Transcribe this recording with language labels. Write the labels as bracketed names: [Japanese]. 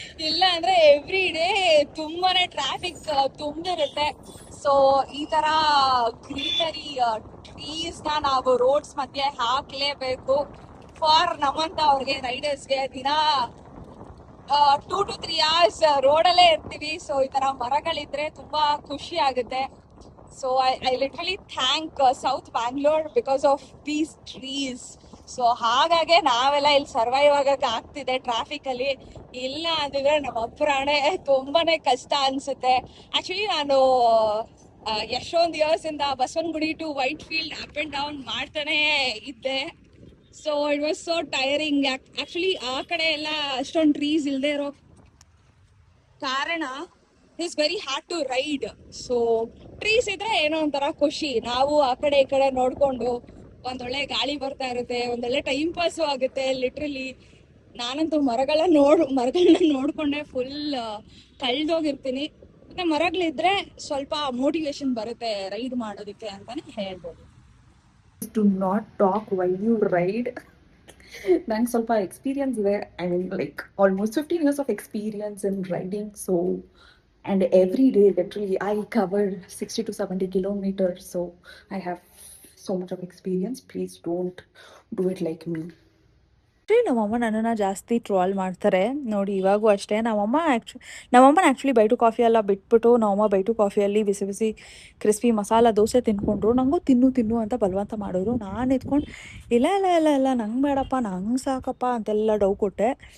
[Kannada] ಇಲ್ಲ ಅಂದ್ರೆ every day ತುಂಬಾನೇ ಟ್ರಾಫಿಕ್ ತುಂಬಿರುತ್ತೆ. ಸೊ ಈ ತರ ಗ್ರೀನರಿ ಟ್ರೀಸ್ ನ ನಾವು ರೋಡ್ಸ್ ಮಧ್ಯೆ ಹಾಕ್ಲೇಬೇಕು. ಫಾರ್ ನಮ್ಮಂತ ಅವ್ರಿಗೆ ರೈಡರ್ಸ್ಗೆ ದಿನ 2 to 3 hours ರೋಡಲ್ಲೇ ಇರ್ತೀವಿ. ಸೊ ಈ ತರ ಮರಗಳಿದ್ರೆ ತುಂಬಾ ಖುಷಿ ಆಗುತ್ತೆ. [English] So I literally thank South Bangalore because of these trees. [Kannada] So ಹಾಗಾಗಿ ನಾವೆಲ್ಲ ಇಲ್ಲಿ ಸರ್ವೈವ್ ಆಗಕ್ಕೆ ಆಗ್ತಿದೆ ಟ್ರಾಫಿಕ್ ಅಲ್ಲಿ. ಇಲ್ಲ ಅಂದ್ರೆ ನಮ್ಮ ಪ್ರಾಣೆ ತುಂಬಾನೇ ಕಷ್ಟ ಅನ್ಸುತ್ತೆ. ಆಕ್ಚುಲಿ ನಾನು ಎಷ್ಟೊಂದು ಇಯರ್ಸ್ ಇಂದ Basavanagudi to white field up and down ಮಾಡ್ತಾನೆ ಇದ್ದೆ. [English] So it was so tiring. [Kannada] Actually ಆ ಕಡೆ ಎಲ್ಲ ಅಷ್ಟೊಂದು ಟ್ರೀಸ್ ಇಲ್ಲದೆ ಇರೋ ಕಾರಣ [English] It's very hard to ride. [Kannada] So trees ಇದ್ರೆ ಏನೋ ಒಂಥರ ಖುಷಿ. ನಾವು ಆ ಕಡೆ ಈ ಕಡೆ ನೋಡ್ಕೊಂಡು ಒಂದೊಳ್ಳೆ ಗಾಳಿ ಬರ್ತಾ ಇರುತ್ತೆ, ಒಂದೊಳ್ಳೆ ಟೈಮ್ ಪಾಸು ಆಗುತ್ತೆ. ಲಿಟ್ರಲಿ ನಾನಂತೂ ಮರಗಳನ್ನ ನೋಡ್ಕೊಂಡೆ ಫುಲ್ ಕಳ್ದೋಗಿರ್ತೀನಿ. ಮತ್ತೆ ಮರಗಳಿದ್ರೆ ಸ್ವಲ್ಪ ಮೋಟಿವೇಶನ್ ಬರುತ್ತೆ ರೈಡ್ ಮಾಡೋದಕ್ಕೆ ಅಂತಾನೆ ಹೇಳ್ಬೋದು. [English] Do not talk while you ride. [Kannada] ನಂಗೆ ಸ್ವಲ್ಪ ಎಕ್ಸ್ಪೀರಿಯನ್ಸ್ ಇದೆ. [English] I mean like almost 15 years of experience in riding. So and every day literally I covered 60 to 70 kilometers. So I have so much of experience. Please don't do it like me. [Kannada] ನಮ್ಮಮ್ಮ ನನ್ನನ್ನು ಜಾಸ್ತಿ trawl ಮಾಡ್ತಾರೆ ನೋಡಿ. ಇವಾಗೂ ಅಷ್ಟೇ ನಮ್ಮಮ್ಮನ actually bite coffee ಎಲ್ಲ ಬಿಟ್ಬಿಟ್ಟು ನಮ್ಮಮ್ಮ ಬೈಟು ಕಾಫಿಯಲ್ಲಿ ಬಿಸಿ ಬಿಸಿ ಕ್ರಿಸ್ಪಿ ಮಸಾಲ ದೋಸೆ ತಿನ್ಕೊಂಡ್ರು. ನನಗೂ ತಿನ್ನು ಅಂತ ಬಲವಂತ ಮಾಡಿದ್ರು. ನಾನು ಎತ್ಕೊಂಡು ಇಲ್ಲ ನಂಗೆ ಬೇಡಪ್ಪ, ನಂಗೆ ಸಾಕಪ್ಪ ಅಂತೆಲ್ಲ ಡೌ ಕೊಟ್ಟೆ.